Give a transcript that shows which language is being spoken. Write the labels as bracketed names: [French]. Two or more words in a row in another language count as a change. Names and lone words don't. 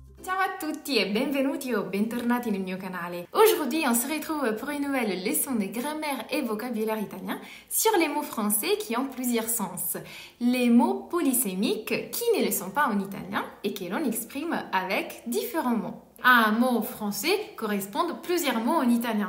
[Italian] Ciao à tutti et benvenuti o bentornati nel mio canale. [French] Aujourd'hui, on se retrouve pour une nouvelle leçon de grammaire et vocabulaire italien sur les mots français qui ont plusieurs sens. Les mots polysémiques qui ne le sont pas en italien et que l'on exprime avec différents mots. À un mot français correspondent plusieurs mots en italien.